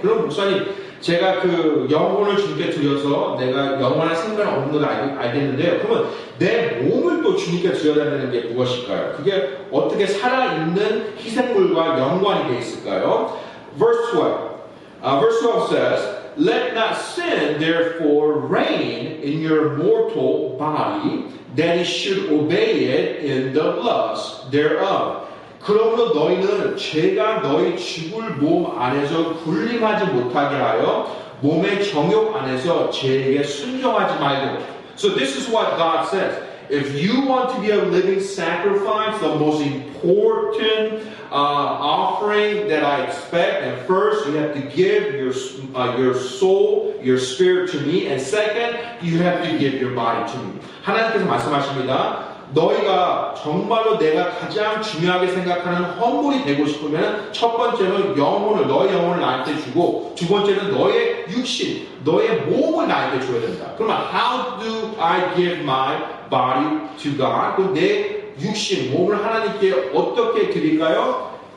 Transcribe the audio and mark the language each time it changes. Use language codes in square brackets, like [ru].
[ko] 그럼 목사님, 제가 그 영혼을 주님께 드려서 내가 영원한 생명을 얻는 걸 알겠는데요. 그러면 내 몸을 또 주님께 드려야 되는 게 무엇일까요? 그게 어떻게 살아있는 희생물과 연관이 되어 있을까요? [en] Verse 12 says, Let not sin therefore reign in your mortal body, that it should obey it in the lust thereof. [ko] 그러므로 너희는 죄가 너희 죽을 몸 안에서 군림하지 못하게 하여 몸의 정욕 안에서 죄에게 순종하지 말고. [en] So this is what God says. If you want to be a living sacrifice, the most important offering that I expect, and first you have to give your soul, your spirit to me, and second, you have to give your body to me. [ko] 하나님께서 말씀하십니다. 너희가 정말로 내가 가장 중요하게 생각하는 헌물이 되고 싶으면 첫 번째는 너의 영혼을 나한테 주고 두 번째는 너의 육신, 너의 몸을 나한테 줘야 된다. 그러면 [en] how do I give my body to God? [ko] 그럼 내 육신, 몸을 하나님께 어떻게 드릴까요?